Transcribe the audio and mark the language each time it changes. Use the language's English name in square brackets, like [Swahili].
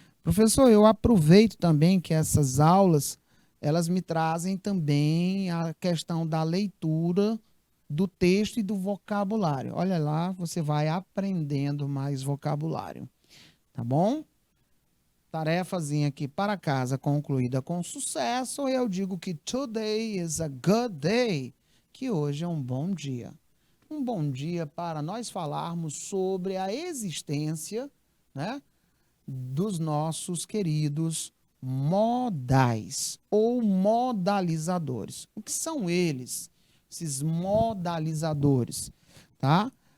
[Portuguese] Professor, eu aproveito também que essas aulas, elas me trazem também a questão da leitura do texto e do vocabulário. Olha lá, você vai aprendendo mais vocabulário. Tá bom? Tarefazinha aqui para casa concluída com sucesso. Eu digo que [English] today is a good day. [Portuguese] Que hoje é um bom dia. Um bom dia para nós falarmos sobre a existência, né, dos nossos queridos modais ou modalizadores. O que são eles? Esses modalizadores, tá?